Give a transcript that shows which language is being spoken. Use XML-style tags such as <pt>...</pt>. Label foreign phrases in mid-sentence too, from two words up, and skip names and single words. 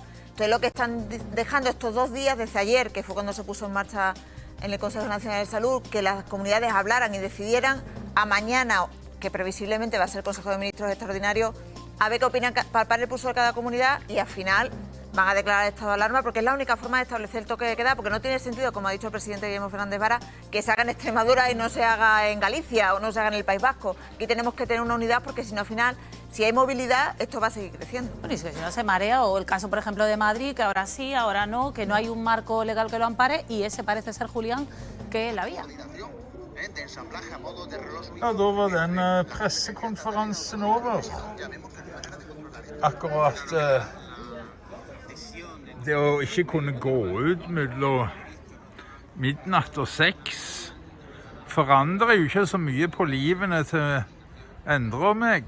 <es>Entonces lo que están dejando estos 2 días, desde ayer, que fue cuando se puso en marcha en el Consejo Nacional de Salud, que las comunidades hablaran y decidieran, a mañana, que previsiblemente va a ser el Consejo de Ministros Extraordinario, a ver qué opinan, palpar el pulso de cada comunidad y al final van a declarar el estado de alarma, porque es la única forma de establecer el toque de queda, porque no tiene sentido, como ha dicho el presidente Guillermo Fernández Vara, que se haga en Extremadura y no se haga en Galicia o no se haga en el País Vasco. Aquí tenemos que tener una unidad, porque si no, al final, si hay movilidad, esto va a seguir creciendo. Bueno, y si no se marea, o el caso, por ejemplo, de Madrid, que ahora sí, ahora no, que no hay un marco legal que lo ampare, y ese parece ser, Julián, que la vía.</es> <no>Ja, da var den pressekonferansen over. Akkurat det å ikke kunne gå ut mellom midnatt og 6 forandrer jo ikke så mye på livene til Endre og meg.</no>